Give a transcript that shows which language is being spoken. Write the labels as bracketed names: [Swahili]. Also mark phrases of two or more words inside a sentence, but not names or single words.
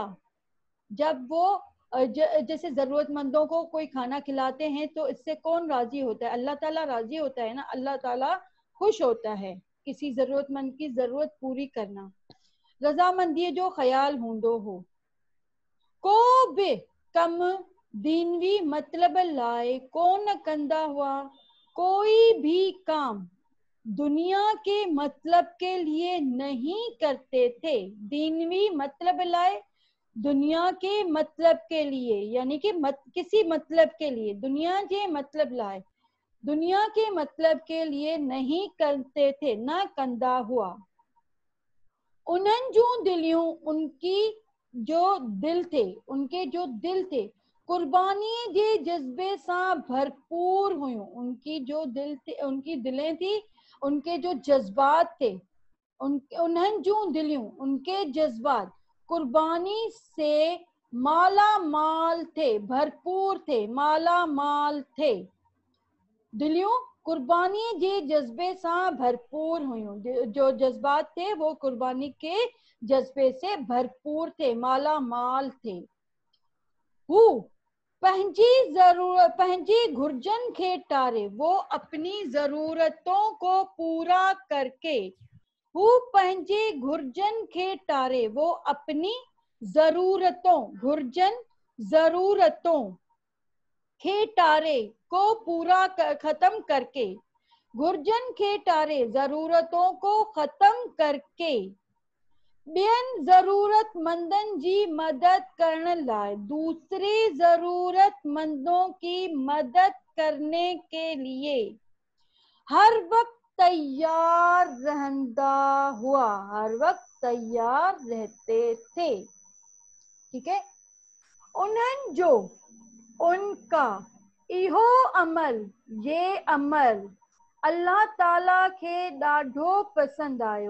[Hindi] जब वो जैसे जरूरतमंदों को कोई खाना खिलाते हैं तो इससे कौन राजी होता है? अल्लाह ताला राजी होता है ना, अल्लाह ताला खुश होता है किसी जरूरतमंद की जरूरत पूरी करना। [Sindhi] रजामंदी जो ख्याल हूंदो हो। को बि कम दीनवी मतलब लाए कोन कंदा हुआ, [Hindi] कोई भी काम दुनिया के मतलब के लिए नहीं करते थे। [Sindhi] दीनवी मतलब लाए, [Hindi] दुनिया के मतलब के लिए, यानी कि किसी मतलब के लिए, दुनिया के मतलब लाए, दुनिया के मतलब के लिए नहीं करते थे, [Sindhi] ना कंदा हुआ। उन्हनि जो दिलियों, [Hindi] उनकी जो दिल थे, उनके जो दिल थे [Sindhi] कुर्बानी जे जज्बे सां भरपूर हुयूं। [Hindi] उनकी जो दिल थे, उनकी दिलें थी, उनके जो जज्बात थे, [Sindhi] उन्हनि जो दिलियों, [Hindi] उनके जज्बात कुर्बानी से माला माल थे, भरपूर थे, माला माल थे। [Sindhi] दिलियों कुर्बानी जे जज्बे सां भरपूर हुयूं, [Hindi] जो जज्बात थे वो कुर्बानी के जज्बे से भरपूर थे, माला माल थे। [Sindhi] हू पंहिंजी घुर्जन खे टारे, [Hindi] वो अपनी जरूरतों को पूरा करके, [Sindhi] हू पंहिंजे घुर्जन खे टारे, [Hindi] वो अपनी जरूरतों, घुर्जन जरूरतों [Sindhi] खे टारे [Hindi] को पूरा खत्म करके, [Sindhi] घुर्जन खे टारे [Hindi] जरूरतों को खत्म करके, [Sindhi] ॿियनि जरूरतमंदन जी मदद करण लाए, [Hindi] दूसरे जरूरतमंदों की मदद करने के लिए हर वक्त तैयार रहता हुआ, हर वक्त तैयार रहते थे। ठीक है, [Sindhi] उन्हनि जो, उनका इहो अमल, ये अमल अल्लाह ताला के ॾाढो पसंद आयो।